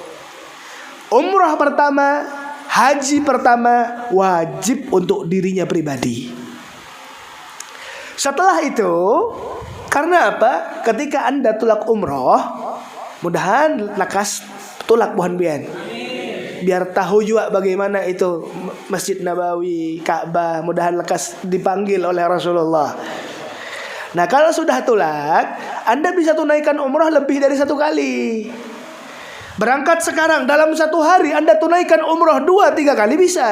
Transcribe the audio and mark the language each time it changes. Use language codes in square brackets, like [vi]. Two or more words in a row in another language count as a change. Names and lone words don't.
[id] Umrah pertama, haji pertama wajib untuk dirinya pribadi. Setelah itu, karena apa? [bjn] Ketika Anda tulak umroh, mudahan lakas tulak buhan bian, [id] biar tahu juga bagaimana itu Masjid Nabawi, Ka'bah, mudahan lekas dipanggil oleh Rasulullah. Nah, kalau sudah tulak, Anda bisa tunaikan umrah lebih dari satu kali. Berangkat sekarang, dalam satu hari Anda tunaikan umrah 2-3 kali bisa.